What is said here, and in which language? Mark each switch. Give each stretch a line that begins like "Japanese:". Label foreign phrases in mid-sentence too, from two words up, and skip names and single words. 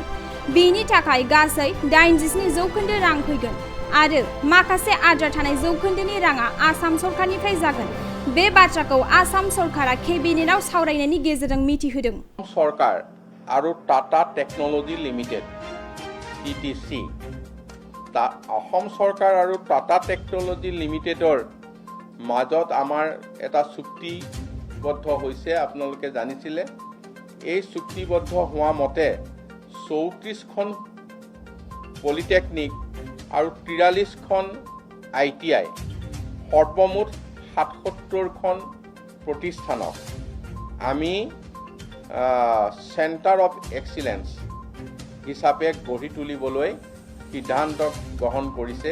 Bodo: बेनि थाखाय गासै 87% रां फैगोन आरो माखासे आद्रा थानाय जौखोन्दोनि राङा आसाम सरकारनिफ्राय जागोन। बे बाथ्राखौ आसाम सरकारा केबिनेटआव सावरायनायनि गेजेरजों मिथिहोदों। सरकार आरो टाटा टेक्न'लजि लिमिटेड
Assamese: TTC অসম চৰকাৰ আৰু টাটা টেকনলজি লিমিটেডৰ মাজত আমাৰ এটা চুক্তিবদ্ধ হৈছে। আপোনালোকে জানিছিলে এই চুক্তিবদ্ধ হোৱা মতে 34খন পলিটেকনিক আৰু 43খন ITI সৰ্বমুঠ 77খন প্ৰতিষ্ঠানক আমি
English: centre of excellence
Assamese: হিচাপে গঢ়ি তুলিবলৈ সিদ্ধান্ত গ্ৰহণ কৰিছে।